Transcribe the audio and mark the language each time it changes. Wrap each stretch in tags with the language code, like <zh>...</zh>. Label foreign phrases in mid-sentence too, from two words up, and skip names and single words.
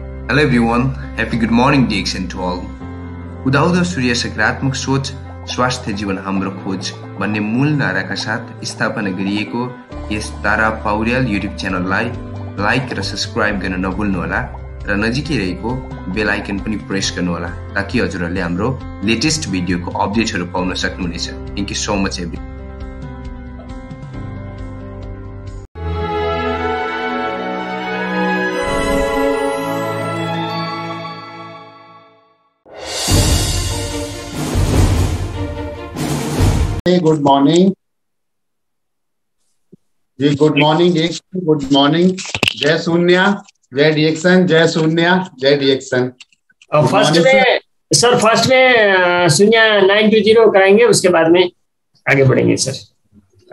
<en>Hello everyone, happy good morning DXN to all.</en> <ne>उदाउँदो सूर्य सकारात्मक सोच स्वास्थ्य जीवन हाम्रो खोज भन्ने मूल नाराका साथ स्थापना गरिएको यस तारा पौड्याल</ne> <en>YouTube channel</en> <ne>लाइक र सब्स्क्राइब गर्न नभुल्नुहोला र नजिकै रहेको</ne> <en>bell icon</en> <ne>पनि प्रेस गर्नुहोला ताकि हजुरहरूले हाम्रो</ne> <en>latest video updates</en> <ne>पाउन सक्नुहुनेछ।</ne> <en>thank you so much every. good morning ji, good morning, good morning.</en> <hi>जय शून्य, जय डीएक्सन, जय शून्य, जय डीएक्सन। फर्स्ट में शून्य 920 कराएंगे, उसके बाद में आगे बढ़ेंगे सर।</hi>